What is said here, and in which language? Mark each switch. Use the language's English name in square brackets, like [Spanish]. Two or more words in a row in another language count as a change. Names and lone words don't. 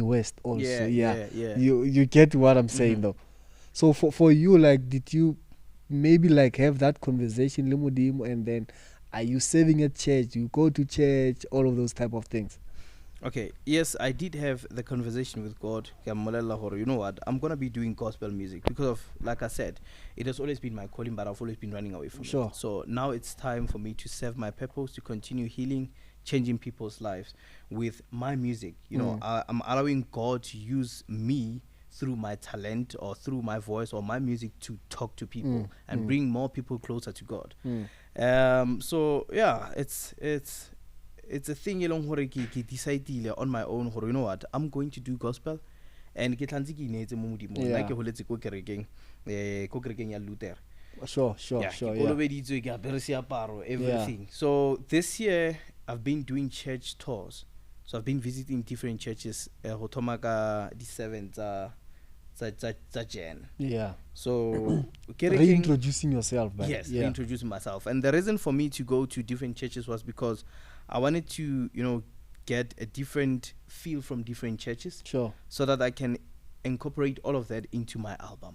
[English] You get what I'm saying though. So for you, like, did you maybe like have that conversation [Southern Sotho] le Modimo, [English] and then are you serving at church? You go to church, all of those type of things. Okay, yes, I did have the conversation with God. [Southern Sotho] Ke a mmolella hore, [English] you know what? I'm gonna be doing gospel music because of, like I said, it has always been my calling, but I've always been running away from Sure. it. So now it's time for me to serve my purpose, to continue healing, changing people's lives with my music. You know, I'm allowing God to use me through my talent or through my voice or my music to talk to people and bring more people closer to God. So yeah, it's a thing [Southern Sotho] elong hore ke decidile [English] on my own hore, you know what, I'm going to do gospel, and [Southern Sotho] ke tlantse ke inetse mo Modimo. Nna ke holetse ko kerekeng ya Luther. [English] Sure. [Southern Sotho] Ke kolobeditswe, ke apere seaparo, [English] everything. So this year I've been doing church tours. So I've been visiting different churches [Southern Sotho] ho thoma ka di 7 tsa Jan. [English] Yeah. So reintroducing yourself, man. Yes, reintroducing myself. And the reason for me to go to different churches was because I wanted to, you know, get a different feel from different churches. Sure. So that I can incorporate all of that into my album.